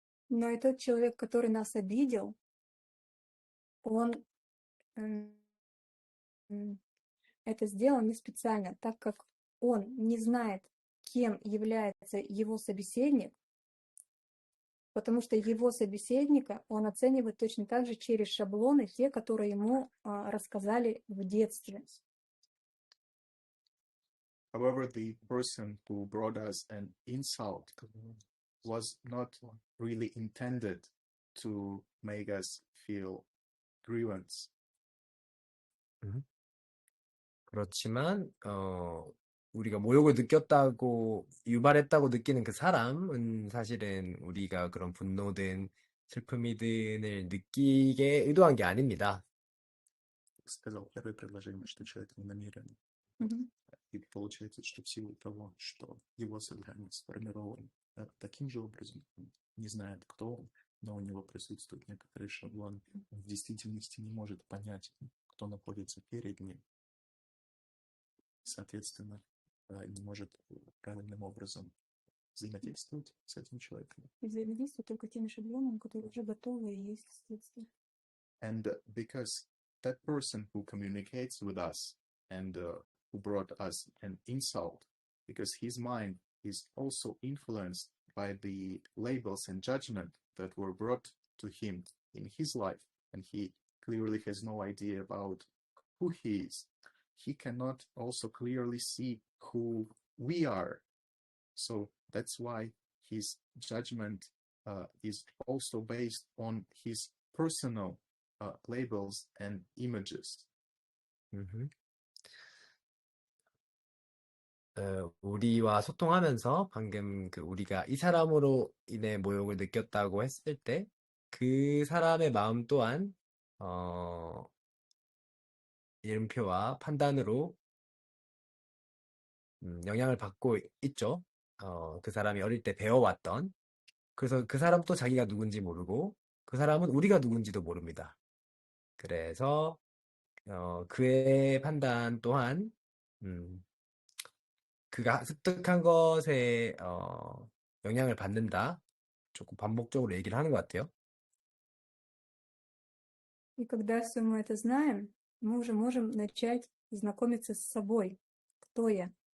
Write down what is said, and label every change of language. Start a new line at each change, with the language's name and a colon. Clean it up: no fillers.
Russian: Но и тот человек, который нас обидел, он м, это сделал не специально, так как он не знает, кем является его собеседник, потому что его собеседника он оценивает точно так же через шаблоны, те, которые ему рассказали в детстве.
English: However, the person who brought us an insult was not really intended to make us feel grievance.
Korean: 그렇지만, 우리가 모욕을 느꼈다고, 유발했다고 느끼는 그 사람은 사실은 우리가 그런 분노든 슬픔이든을 느끼게 의도한 게 아닙니다.
Russian: Сказал первое предложение, что человек не намерен. Мгм. И получается, что в силу того, что его сознание сформировано таким же образом, он не знает, кто он, но у него присутствует некоторый шаблон, он в действительности не может понять, кто находится перед ним. Соответственно, не может правильным образом взаимодействовать с этим человеком. И взаимодействует только теми шаблонами, которые уже готовы и есть с детства.
English: And because that person who communicates with us and who brought us an insult, because his mind is also influenced by the labels and judgment that were brought to him in his life, and he clearly has no idea about who he is. He cannot also clearly see who we are. So that's why his judgment is also based on his personal labels and images. 음흠.
Korean: 우리와 소통하면서 방금 우리가 이 사람으로 인해 모욕을 느꼈다고 했을 때 그 사람의 마음 또한 이름표와 판단으로 영향을 받고 있죠. 그 사람이 어릴 때 배워왔던. 그래서 그 사람도 자기가 누군지 모르고 그 사람은 우리가 누군지도 모릅니다. 그래서 그의 판단 또한 그가 습득한 것에 영향을 받는다. 조금 반복적으로 얘기를 하는 것 같아요.
Russian: И когда все мы это знаем, мы уже можем начать знакомиться с собой. Кто я?